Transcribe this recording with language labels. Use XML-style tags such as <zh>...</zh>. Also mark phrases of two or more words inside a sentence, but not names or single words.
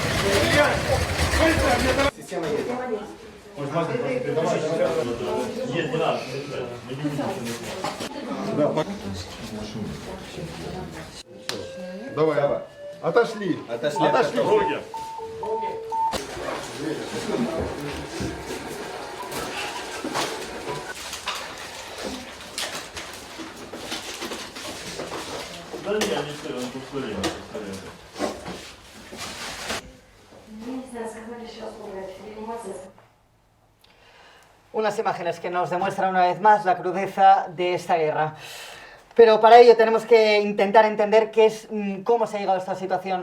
<ru>Система есть. Давай. Отошли. Отошли. Руки. Да не, они все, он повторил.</ru> <es>Unas imágenes que nos demuestran una vez más la crudeza de esta guerra. Pero para ello tenemos que intentar entender qué es, cómo se ha llegado a esta situación.</es>